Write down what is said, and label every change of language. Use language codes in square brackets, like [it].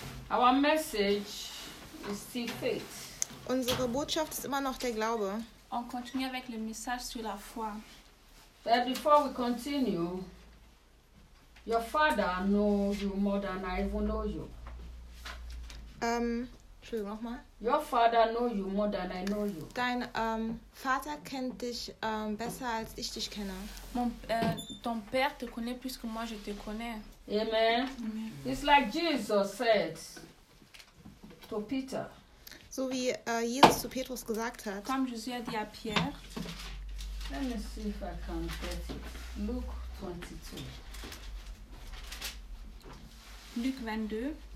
[en] Our message is still faith. [de] Unsere Botschaft ist immer noch der Glaube. [fr] On continue avec le message sur la foi. [en] But before we continue, your father knows you more than I even know you. [de] Entschuldigung, nochmal. [en] Your father knows you more than I know you. [de] Dein Vater kennt dich besser als ich dich kenne. [fr] Ton père te connaît plus que moi je te connais. [en] Amen. Amen. It's like Jesus said to Peter. [de] So wie Jesus zu Petrus gesagt hat. [fr] Comme Jésus a dit à Pierre. [en] Let me see if I can get it. Luke 22. [fr] Luc 22.